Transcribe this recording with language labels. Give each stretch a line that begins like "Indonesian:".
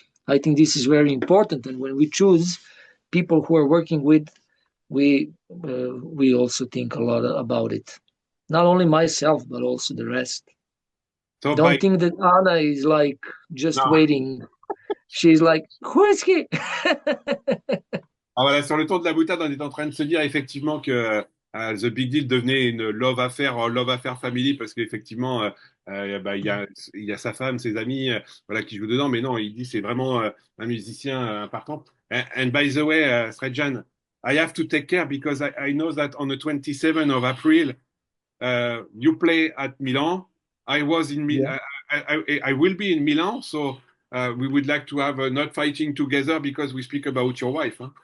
English: I think this is very important. And when we choose people who are working with, we also think a lot about it. Not only myself, but also the rest. So don't think that Ana is like just waiting. She's like, who is he?
French: Ah, voilà, sur le tour de la boutade, on est en train de se dire effectivement que The Big Deal devenait une
English: love affair family
French: parce qu'effectivement, bah, il y a sa femme, ses amis, voilà, qui jouent dedans. Mais non, il dit c'est vraiment un musicien important.
English: And by the way, Srdjan, I have to take care because I know that on the 27th of April, you play at Milan. I was in Yeah. I will be in Milan, so we would like to have not fighting together because we speak about your wife.